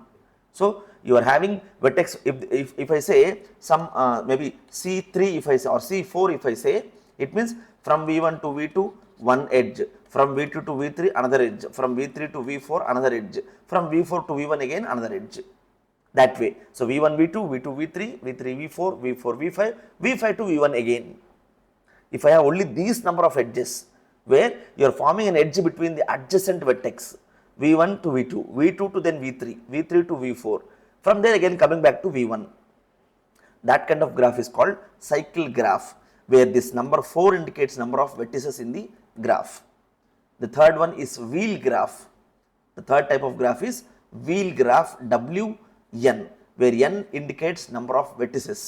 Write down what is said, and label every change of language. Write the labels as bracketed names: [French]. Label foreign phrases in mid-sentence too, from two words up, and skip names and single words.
[English] So, you are having vertex, if I say some maybe C3 if I say, or C4 if I say, it means from V1 to V2 one edge, from V2 to V3 another edge, from V3 to V4 another edge, from V4 to V1 again another edge, that way. So, V1 V2, V2 V3, V3 V4, V4 V5, V5 to V1 again. If I have only these number of edges, where you are forming an edge between the adjacent vertex V1 to V2, V2 to then V3, V3 to V4, from there again coming back to V1. That kind of graph is called cycle graph, where this number 4 indicates number of vertices in the graph. The third one is wheel graph. The third type of graph is wheel graph WN, where n indicates number of vertices.